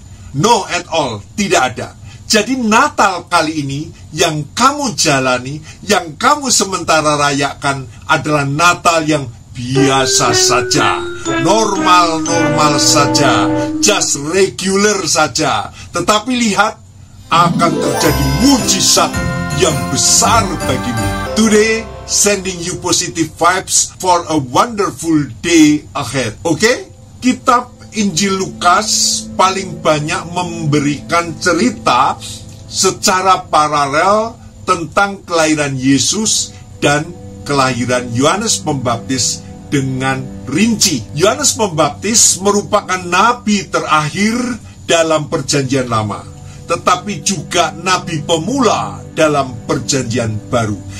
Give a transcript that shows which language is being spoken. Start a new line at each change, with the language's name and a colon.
English: No at all,
Indonesian: tidak ada. Jadi Natal kali ini yang kamu jalani, yang kamu sementara rayakan adalah Natal yang biasa saja, normal-normal saja,
English: just regular
Indonesian: saja. Tetapi lihat, akan terjadi mujizat yang besar bagimu.
English: Today, sending you positive vibes for a wonderful day ahead.
Indonesian: Oke? Kitab Injil Lukas paling banyak memberikan cerita secara paralel tentang kelahiran Yesus dan kelahiran Yohanes Pembaptis dengan rinci. Yohanes Pembaptis merupakan nabi terakhir dalam Perjanjian Lama, tetapi juga nabi pemula dalam Perjanjian Baru.